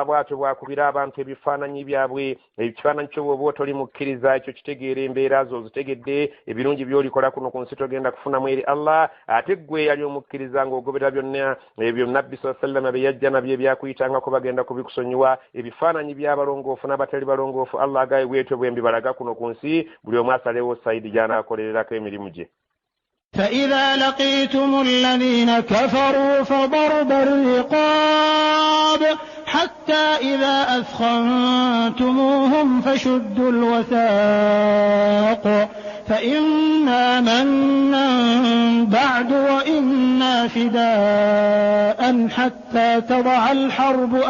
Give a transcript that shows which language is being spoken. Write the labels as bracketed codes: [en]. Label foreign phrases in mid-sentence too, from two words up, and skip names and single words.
[lg] bw'atyo bwakubira abantu ebifaananyi byabwe ekifaananyi kyo bw'oba otoli mukkiriza ekyo kitegeera embeera zo zitegedde ebirungi by'olikola kuno ku nsi togenda kufunamu eri allah ate ggwe yali omukkiriza ng'ogobera byonna ebyo nabbi saa sallama bye yajja nabyo ebyakuyitangako bagenda kubikusonyiwa ebifaananyi by'abalongoofu n'abatali balongoofu allah agaye bwetyo bwembi balaga kuno ku nsi buli omu asalewo sayidi gy'anaakolererako emirimu gye. [ar] فإذا لقيتم الذين كفروا فضرب الرقاب حتى إذا أثخنتموهم فشدوا الوثاق فإما منا بعد وإما فداء حتى تضع الحرب